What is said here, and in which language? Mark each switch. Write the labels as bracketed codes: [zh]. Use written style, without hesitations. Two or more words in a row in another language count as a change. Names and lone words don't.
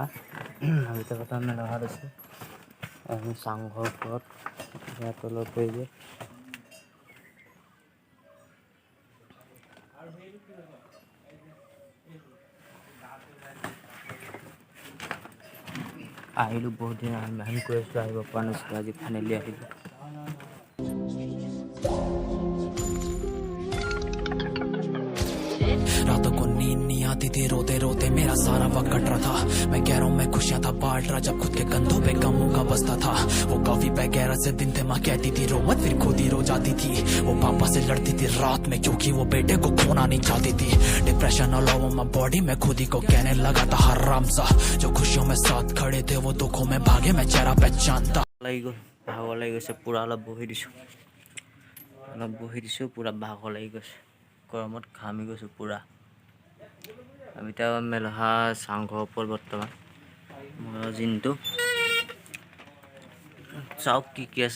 [as] এতিয়া কথা মেলহাত আছোঁ। আমি চাংঘৰ ওপৰত ইয়াৰ তলৰ পৰিৱেশ। আহিলোঁ বহুত দিন আমি কৈ আছোঁ আহিব পৰা নাছিলোঁ, আজি ফাইনেলি আহিলোঁ। [hi] रातों को नींद नहीं आती थी, रोते रोते मेरा सारा वक्त कट रहा था। मैं कह रहा हूँ मैं खुशियां था बांट रहा, जब खुद के कंधों पे गमों का बस्ता था। वो काफी वगैरह से दिन थे, माँ कहती थी रो मत, फिर खुद ही रो जाती थी। वो पापा से लड़ती थी रात में, क्योंकि वो बेटे को खोना नहीं चाहती थी। [en] depression all over my body, [hi] मैं खुद ही को कहने लगा था हराम सा। जो खुशियों में साथ खड़े थे वो दुखों में भागे, मैं चेहरा पहचानता। [as] ভাগৰ লাগি গৈছে পূৰা। অলপ বহি দিছোঁ পূৰা ভাগৰ লাগি গৈছে, গৰমত ঘামি গৈছোঁ পূৰা। আমি এতিয়া মেলহা চাংঘৰ ওপৰত বৰ্তমান মোৰ জিনটো চাওক কি কি আছে।